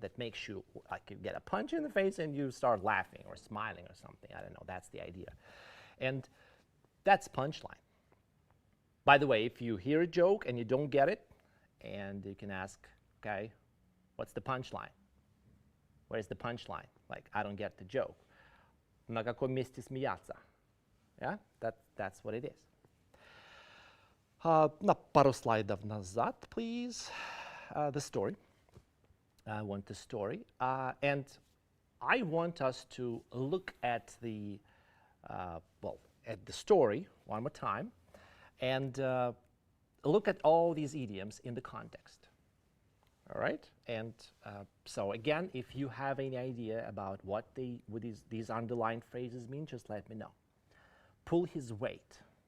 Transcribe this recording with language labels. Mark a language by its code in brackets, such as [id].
[en] That makes you, like you get a punch in the face and you start laughing or smiling or something. I don't know, that's the idea. And that's punchline. By the way, if you hear a joke and you don't get it, and you can ask, okay, what's the punchline? Where's the punchline? Like, I don't get the joke. [ru] На каком месте смеяться? [en] Yeah, that's what it is. [ru] На пару слайдов назад, please. [en] The story. I want the story. And I want us to look at the, at the story one more time and look at all these idioms in the context. All right? And so again, if you have any idea about what these underlined phrases mean, just let me know. Pull his weight.